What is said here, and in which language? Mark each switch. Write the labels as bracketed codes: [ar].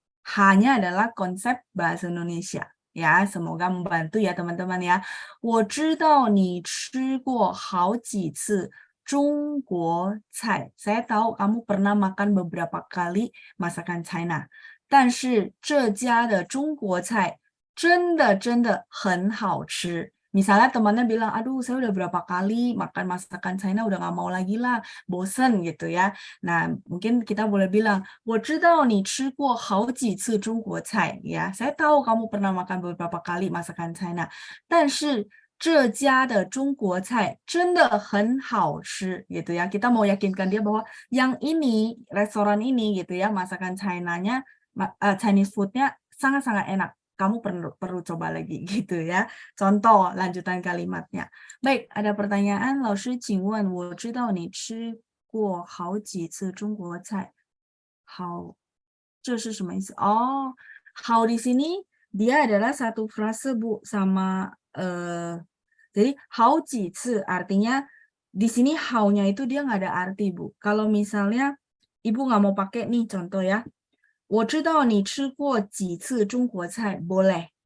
[id] H-nya adalah konsep bahasa Indonesia. Ya, semoga membantu ya teman-teman ya. [zh] 我知道你吃过好几次中国菜. [id] Saya tahu kamu pernah makan beberapa kali masakan China. [zh] 但是这家的中国菜真的很好吃. [id] Misalnya temannya bilang, aduh saya udah berapa kali makan masakan China, udah nggak mau lagi lah, bosen gitu ya. Nah, mungkin kita boleh bilang, [zh] 我知道你吃过好几次中国菜 [id] ya. Saya tahu kamu pernah makan beberapa kali masakan China. [zh] 但是这家的中国菜真的很好吃 gitu ya. [id] Kita mau yakinkan dia bahwa yang ini, restoran ini gitu ya, masakan China-nya, Chinese food-nya sangat-sangat enak. Kamu perlu coba lagi gitu ya. Contoh lanjutan kalimatnya. Baik, ada pertanyaan. [zh] 老师请问我知道你吃过好几次中国菜。好，这是什么意思？ [id] 哦，好 di sini dia adalah satu frase Bu sama jadi 好几次 artinya di sini haunya itu dia nggak ada arti Bu. Kalau misalnya Ibu nggak mau pakai nih contoh ya. [zh] 我知道你吃过几次中国菜 boleh.